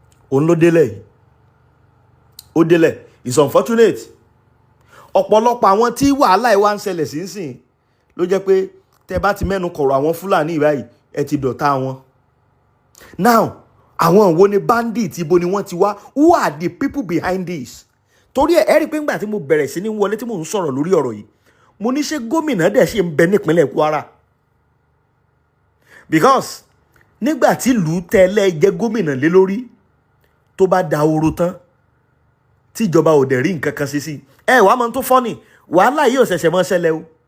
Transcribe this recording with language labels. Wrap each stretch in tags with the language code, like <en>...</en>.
<yo>òun ló délẹ̀ ó délẹ̀.</yo> <en>It's unfortunate.</en> <yo>Ọ̀pọ̀lọpọ̀ àwọn tí wàhálà ìwà ń ṣẹlẹ̀ sínsìn ló jẹ́ pé tẹ́ bá ti mẹ́nu kọ̀rọ̀ àwọn Fúlàní ìbáyìí ẹ ti dọ̀tá wọn. Now àwọn wo ni bandit, ibo ni wọ́n ti wá?</yo> <en>Who are the people behind this?</en> <yo>Torí ẹ rí pé ńgbà tí mo bẹ̀rẹ̀ sí ní wọlé tí mò ń sọ̀rọ̀ lórí ọ̀rọ̀ yìí, mo ní ṣé gómìnà dẹ̀ ṣe ń bẹ nípínlẹ̀ Kwara? Because nígbà tí ìlú tẹ́lẹ̀ jẹ́ gómìnà lé lórí tó bá dahoro tán tí ìjọba ò dẹ̀ rí nǹkan kan sí sí, ẹ wàá mọ tó fọ́nì, wàhálà yìí ò ṣẹ̀ṣẹ̀ mọ́ ṣẹlẹ̀ o.</yo>